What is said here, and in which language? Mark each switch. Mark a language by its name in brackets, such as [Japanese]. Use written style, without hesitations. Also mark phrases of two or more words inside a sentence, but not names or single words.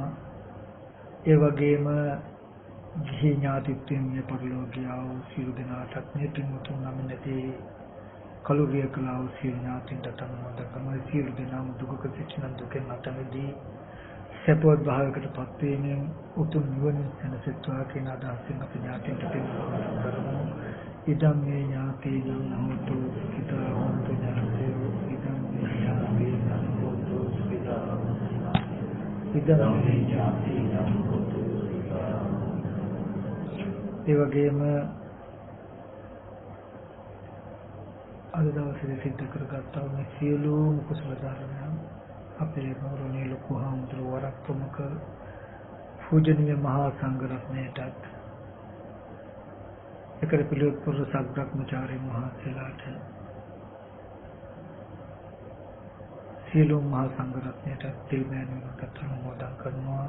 [Sinhala] ඒ වගේම ගිහි ඥාතිත්වයෙන් මේ පරිලෝකියා වූ සියලු දෙනාටත් මේ පින්වතුන් නම් නැති කලුරිය කළා වූ සියලු ඥාතින්ට අනුමෝදන් කරනවා. සියලු දෙනාම දුකක සිටින දුකෙන් අත මිදී සපවත් භාවයකට පත් වීමෙන් උතුම් නිවන සැනසෙත්වා කියන අදහසින් අපි ඥාතින්ට පින්වතුන් කරමු. [Pali] ඉදම් මේ ඥාතිනම් හෝතු සුඛිතා හොන්තු ඥාතයෝ ඉදම් මේ ඥාතිනම් හෝතු සුඛිතා ඉදම් මේ ඥාතිනම් හෝතු සුඛිතා. [Sinhala] ඒ වගේම අද දවසේ සිද්ධ කරගත්තා මේ සියලුම කුසල ධර්මයන් අපේ ගෞරවනීය ලොකු හාමුදුරුවෝ වරක් ප්‍රමුඛ පූජනීය මහා සංඝරත්නයටත් ඒකර පිළිවෙත් පුරු සබ්‍රක්‍මචාරී මහත්සලාට සියලුම මහා සංඝරත්නයට තිල්මෑණියන්ට අනුමෝදන් කරනවා.